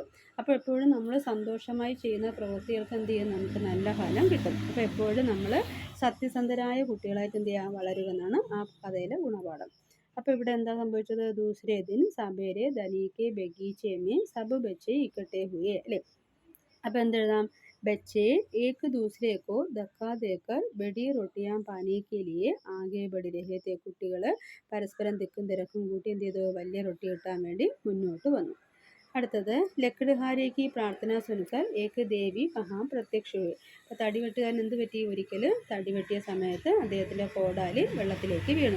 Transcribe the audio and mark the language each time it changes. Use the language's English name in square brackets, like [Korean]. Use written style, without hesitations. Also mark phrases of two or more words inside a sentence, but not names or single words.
[Malayalam] അപ്പോൾ എപ്പോഴും നമ്മൾ സന്തോഷമായി ചെയ്യുന്ന പ്രവൃത്തികൾക്ക് എന്ത് ചെയ്യും, നമുക്ക് നല്ല ഫലം കിട്ടും. അപ്പോൾ എപ്പോഴും നമ്മൾ സത്യസന്ധരായ കുട്ടികളായിട്ട് എന്ത് ചെയ്യുക, വളരുക എന്നാണ് ആ കഥയിലെ ഗുണപാഠം. അപ്പോൾ ഇവിടെ എന്താ സംഭവിച്ചത്, [Hindi] दूसरे दिन सवेरे धनी के बगीचे में सब बच्चे इकट्ठे हुए അല്ലേ. [Malayalam] അപ്പോൾ എന്തെഴുതാം, [Hindi] बच्चे एक दूसरे को धक्का देकर बड़ी रोटियां पाने के लिए आगे बढ़ रहे थे. [Malayalam] കുട്ടികൾ പരസ്പരം തിക്കും തിരക്കും കൂട്ടി എന്ത് ചെയ്തു, വലിയ റൊട്ടി കിട്ടാൻ വേണ്ടി മുന്നോട്ട് വന്നു. [Hindi] അടുത്തത് लकड़हारे की प्रार्थना सुनकर एक देवी वहाँ प्रत्यक्ष. [Malayalam] അപ്പോൾ തടിവെട്ടുകാരൻ എന്ത് പറ്റി, ഒരിക്കൽ തടിവെട്ടിയ സമയത്ത് അദ്ദേഹത്തിൻ്റെ കോടാലി വെള്ളത്തിലേക്ക് വീണു.